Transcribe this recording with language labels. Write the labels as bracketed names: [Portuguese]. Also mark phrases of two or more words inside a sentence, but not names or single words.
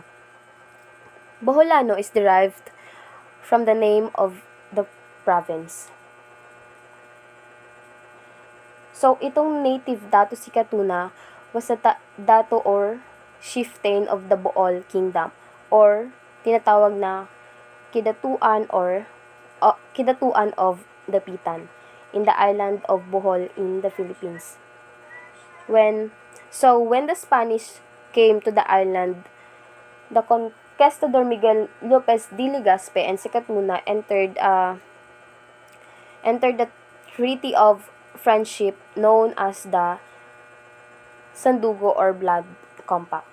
[English] Boholano is derived from the name of the province. So, itong native Dato Sikatuna was a Dato or chieftain of the Bool Kingdom or [Filipino] tinatawag na [English] Kidatuan or Kidatuan of the Pitan in the island of Bohol in the Philippines. When the Spanish came to the island, the conquistador Miguel Lopez de Legazpi and Sikatuna entered the Treaty of Friendship known as the Sandugo or Blood Compact.